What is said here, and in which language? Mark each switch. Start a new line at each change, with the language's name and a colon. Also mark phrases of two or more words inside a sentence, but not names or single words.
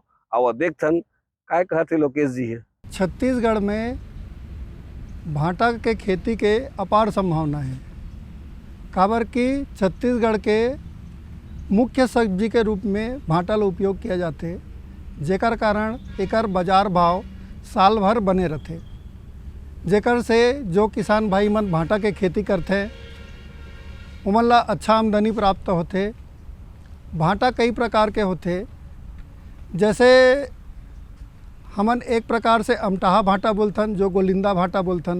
Chhattisgarhi: और देखथन काय कहते लोकेश जी है। छत्तीसगढ़ में भाटा के खेती के अपार संभावना है। काबर कि छत्तीसगढ़ के मुख्य सब्जी के रूप में भाटा का उपयोग किया जाते, जेकर कारण एकर बाजार भाव साल भर बने रहते, जेकर से जो किसान भाई मन भाटा के खेती करते उमन ला अच्छा आमदनी प्राप्त होते। भाटा कई प्रकार के होते, जैसे हमन एक प्रकार से अमटहा भाटा बोलथन जो गोलिंदा भाटा बोलथन।